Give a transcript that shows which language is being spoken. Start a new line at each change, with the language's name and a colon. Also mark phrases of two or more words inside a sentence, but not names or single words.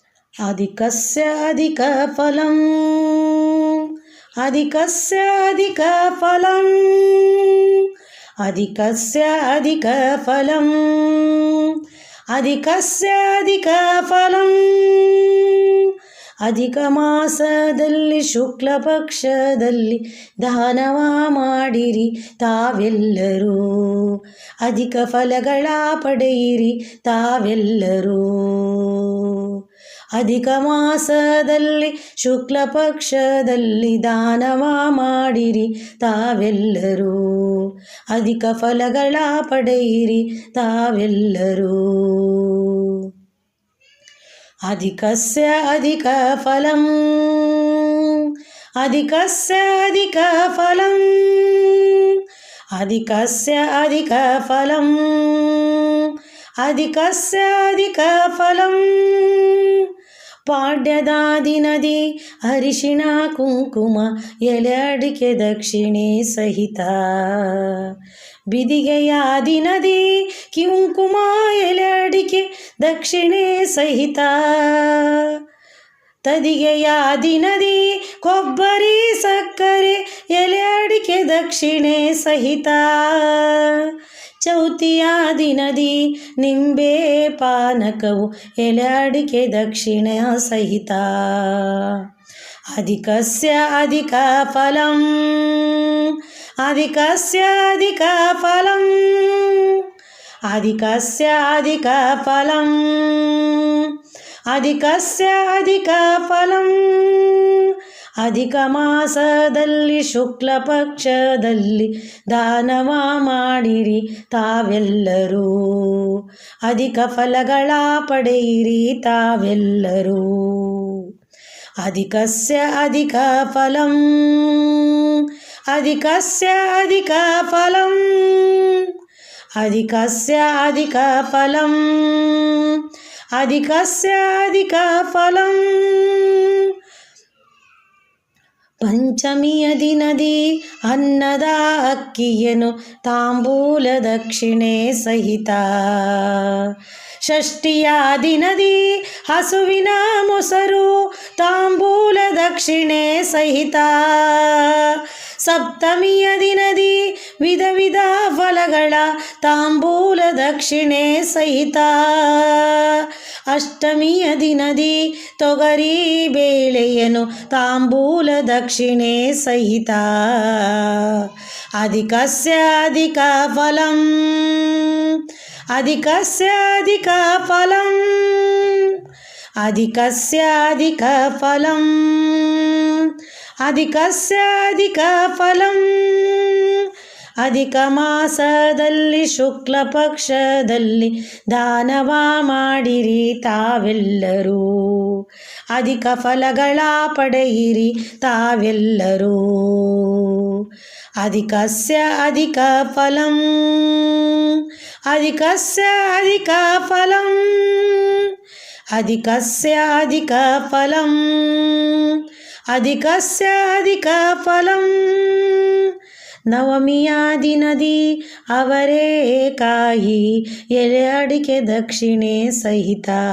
Sanskrit: अधिकस्य अधिकफलम् अधिकस्य अधिकफलम् अधिकस्य अधिकफलम् अधिकस्य अधिकफलम्
Kannada: ಅಧಿಕ ಮಾಸದಲ್ಲಿ ಶುಕ್ಲ ಪಕ್ಷದಲ್ಲಿ ದಾನವ ಮಾಡಿರಿ ತಾವೆಲ್ಲರೂ ಅಧಿಕ ಫಲಗಳ ಪಡೆಯಿರಿ ತಾವೆಲ್ಲರೂ ಅಧಿಕ ಮಾಸದಲ್ಲಿ ಶುಕ್ಲ ಪಕ್ಷದಲ್ಲಿ ದಾನವ ಮಾಡಿರಿ ತಾವೆಲ್ಲರೂ ಅಧಿಕ ಫಲಗಳ ಪಡೆಯಿರಿ ತಾವೆಲ್ಲರೂ
Sanskrit: अधिकस्य अधिकफलम् अधिकस्य अधिकफलम् अधिकस्य अधिकफलम् अधिकस्य अधिकफलम्
Kannada: ಪಾಡ್ಯದ ದಿನದಿ ಅರಿಶಿಣ ಕುಂಕುಮ ಎಲೆ ಅಡಿಕೆ ದಕ್ಷಿಣೆ ಸಹಿತ ಬಿದಿಗೆಯ ದಿನದಿ ಕುಂಕುಮ ಎಲೆ ಅಡಿಕೆ ದಕ್ಷಿಣೆ ಸಹಿತ ತದಿಗೆಯ ದಿನದಿ ಕೊಬ್ಬರಿ ಸಕ್ಕರೆ ಎಲೆ ಅಡಿಕೆ ದಕ್ಷಿಣೆ ಸಹಿತ ಚೌತಿಯ ದಿನದಿ ನಿಂಬೆ ಪಾನಕವು ಎಲೆ ಅಡಿಕೆ ದಕ್ಷಿಣೆ ಸಹಿತ
Sanskrit: अधिकस्य अधिकफलम् अधिकस्य अधिकफलम् अधिकस्य अधिकफलम् अधिकस्य अधिकफलम्
Kannada: ಅಧಿಕ ಮಾಸದಲ್ಲಿ ಶುಕ್ಲ ಪಕ್ಷದಲ್ಲಿ ದಾನವ ಮಾಡಿರಿ ತಾವೆಲ್ಲರೂ ಅಧಿಕ ಫಲಗಳ ಪಡೆಯಿರಿ ತಾವೆಲ್ಲರೂ
Sanskrit: अधिकस्य अधिकफलम् अधिकस्य अधिकफलम् अधिकस्य अधिकफलम् अधिकस्य अधिकफलम्
Kannada: ಪಂಚಮಿಯ ದಿನದಿ ಅನ್ನದ ಅಕ್ಕಿಯನ್ನು ತಾಂಬೂಲ ದಕ್ಷಿಣೆ ಸಹಿತ ಷಷ್ಠಿಯ ದಿನದಿ ಹಸುವಿನ ಮೊಸರು ತಾಂಬೂಲ ದಕ್ಷಿಣೆ ಸಹಿತ ಸಪ್ತಮಿಯ ದಿನದಿ ವಿಧ ವಿಧ ಫಲಗಳ ತಾಂಬೂಲ ದಕ್ಷಿಣೆ ಸಹಿತ ಅಷ್ಟಮಿಯ ದಿನದಿ ತೊಗರಿ ಬೇಳೆಯನ್ನು ತಾಂಬೂಲ ದಕ್ಷಿಣೆ ಸಹಿತ
Sanskrit: अधिकस्य अधिकफलम् अधिकस्य अधिकफलम् अधिकस्य अधिकफलम् अधिकस्य अधिकफलम्
Kannada: ಅಧಿಕ ಮಾಸದಲ್ಲಿ ಶುಕ್ಲ ಪಕ್ಷದಲ್ಲಿ ದಾನವ ಮಾಡಿರಿ ತಾವೆಲ್ಲರೂ ಅಧಿಕ ಫಲಗಳ ಪಡೆಯಿರಿ ತಾವೆಲ್ಲರೂ
Sanskrit: अधिकस्य अधिकफलम् अधिकस्य अधिकफलम् अधिकस्य अधिकफलम् अधिकस्य अधिकफलम्
Kannada: ನವಮಿಯ ದಿನದಿ ಅವರೆಕಾಯಿ ಎಲೆ ಅಡಿಕೆ ದಕ್ಷಿಣೆ ಸಹಿತ